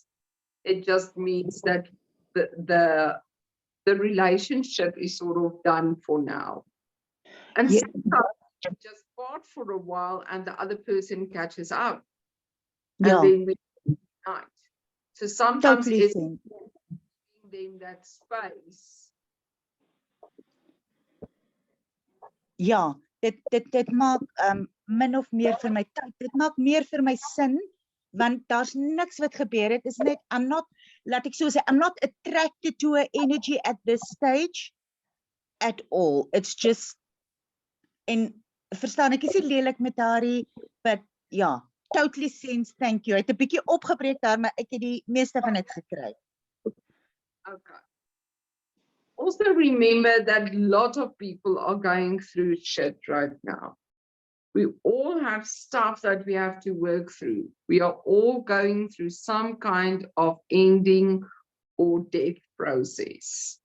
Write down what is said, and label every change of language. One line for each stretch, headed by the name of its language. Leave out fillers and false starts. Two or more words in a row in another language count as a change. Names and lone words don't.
English: It just means that the relationship is sort of done for now. And Yeah. sometimes you just part for a while and the other person catches up. Yeah, And then we unite. So sometimes totally it's sense. giving them that space.
Afrikaans: Ja, dit maak min of meer vir my tyd. Dit maak meer vir my sin want daar's niks wat gebeur het. Is net
English: I'm not,
Afrikaans: laat ek so sê,
English: I'm not attracted to her energy at this stage at all. It's just
Afrikaans: en verstaan ek is nie lelik met haar nie,
English: but ja, totally sense. Thank you.
Afrikaans: Hy het 'n bietjie opgebreek daar, maar ek het die meeste van dit gekry.
English: Okay. Also remember that a lot of people are going through shit right now. We all have stuff that we have to work through. We are all going through some kind of ending or death process.